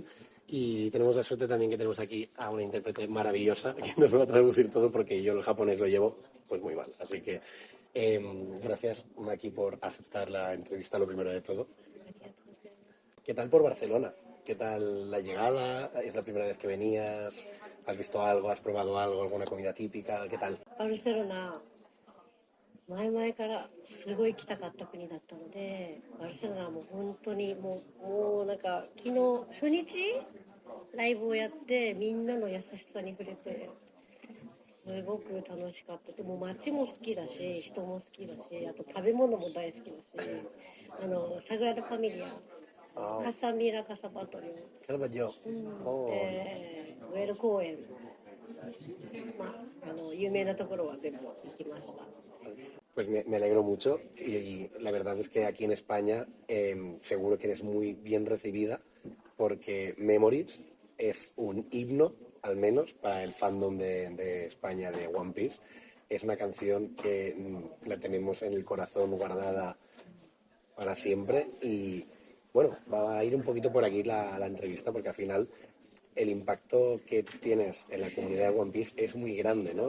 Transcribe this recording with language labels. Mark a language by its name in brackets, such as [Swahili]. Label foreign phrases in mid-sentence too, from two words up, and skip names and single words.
[Spanish] Y tenemos la suerte también que tenemos aquí a una intérprete maravillosa que nos va a traducir todo porque yo el japonés lo llevo pues muy mal. Así que gracias, Maki, por aceptar la entrevista, lo primero de todo. ¿Qué tal por Barcelona? ¿Qué tal la llegada? ¿Es la primera vez que venías? ¿Has visto algo? ¿Has probado algo? ¿Alguna comida típica? ¿Qué tal? [Japanese] バルセロナ、前々からすごい行きたかった国だったので、バルセロナはもう本当にもうなんか昨日初日ライブをやってみんなの優しさに触れてすごく楽しかった。でも街も好きだし人も好きだし、あと食べ物も大好きだし、サグラダ・ファミリア、カサミラ・カサパトリオ、 [Spanish] ¿Qué tal yo? [Japanese] ウェル公園、有名なところは全部行きました。 [Spanish] Pues me alegro mucho y la verdad es que aquí en España seguro que eres muy bien recibida porque Memories es un himno, al menos para el fandom de España de One Piece. Es una canción que la tenemos en el corazón guardada para siempre y bueno, va a ir un poquito por aquí la entrevista porque al final el impacto que tienes en la comunidad de One Piece es muy grande, ¿no?